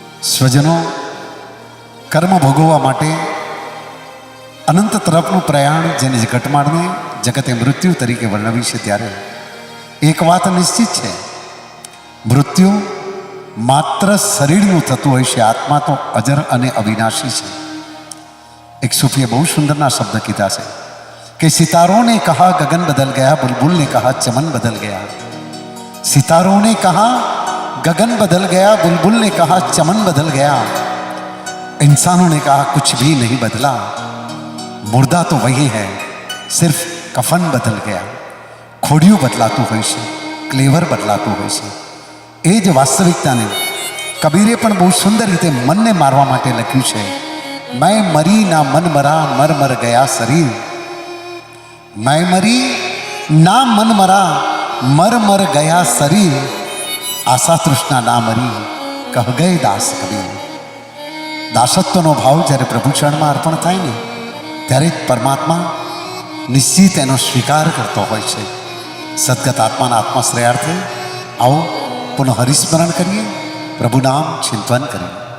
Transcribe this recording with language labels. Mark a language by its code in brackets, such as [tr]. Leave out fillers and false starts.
[gu] સ્વજનો કર્મ ભોગવવા માટે અનંત તરફનું પ્રયાણ જેને ઘટમાળને જગતે મૃત્યુ તરીકે વર્ણવી છે, ત્યારે એક વાત નિશ્ચિત છે, મૃત્યુ માત્ર શરીરનું થતું હોય છે, આત્મા તો અજર અને અવિનાશી છે. એક સૂફીએ બહુ સુંદરના શબ્દ કીધા છે कि [hi] सितारों ने कहा गगन बदल गया, [gu] बुलबुल ने कहा चमन बदल गया. [hi] सितारों ने कहा गगन बदल गया, बुलबुल ने कहा चमन बदल गया, इंसानों ने कहा कुछ भी नहीं बदला, मुर्दा तो वही है, सिर्फ कफन बदल गया. [gu] खोडिયું બદલાતું હોય છે, ક્લેવર બદલાતું હોય છે. એ જ વાસ્તવિકતાને કબીરે પણ બહુ સુંદર રીતે મનને મારવા માટે લખ્યું છે. [hi] મેં મરી ના મન મરા, મર મર ગયા શરીર. मैं मरी ना मन मरा, मर मर गया शरीर. आशा तृष्णा ना मरी, कह गए दास कबीर. [gu] દાસત્વનો ભાવ જ્યારે પ્રભુ ચરણમાં અર્પણ થાય ને, ત્યારે પરમાત્મા નિશ્ચિત એનો સ્વીકાર કરતો હોય છે. સદગત આત્માના આત્માશ્રયાર્થે આવો પુનઃ હરિસ્મરણ કરીએ, પ્રભુ નામ ચિંતન કરીએ.